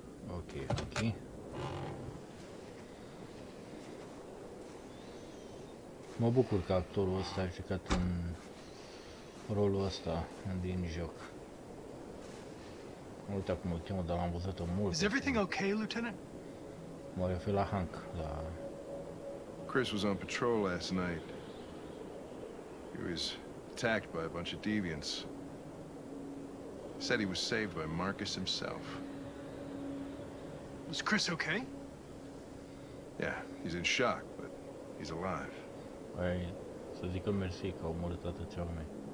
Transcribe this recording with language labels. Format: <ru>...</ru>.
<ro>Ok, ok. Mă bucur că actorul ăsta a jucat în rolul ăsta din joc. Nu uite cum îl cheamă, dar l-am văzut-o mult.</ro> <en>Is everything okay, Lieutenant?</en> <ro>Mă refer la Hank, la...</ro> <en>Chris was on patrol last night. He was attacked by a bunch of deviants. He said he was saved by Marcus himself. Was Chris okay? Yeah, he's in shock, but he's alive.</en> <ro>Păi, să zică mersi că au omorât atâția oameni.</ro>